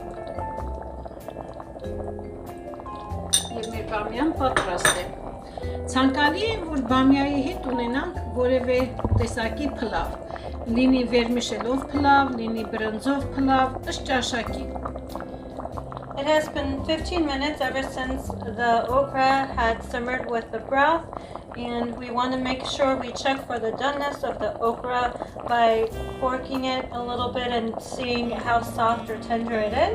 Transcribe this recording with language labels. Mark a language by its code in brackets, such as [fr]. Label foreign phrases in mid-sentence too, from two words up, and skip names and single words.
[hy] Եվ մեր բամյան պատրաստ է։ Ցանկալի է, որ բամիայի հետ ունենանք որևէ տեսակի փլավ, լինի վերմիշելով փլավ, լինի բրնձով փլավ, ըստ ճաշակի։ [en] It has been 15 minutes ever since the okra had simmered with the broth, and we want to make sure we check for the doneness of the okra by forking it a little bit and seeing how soft or tender it is.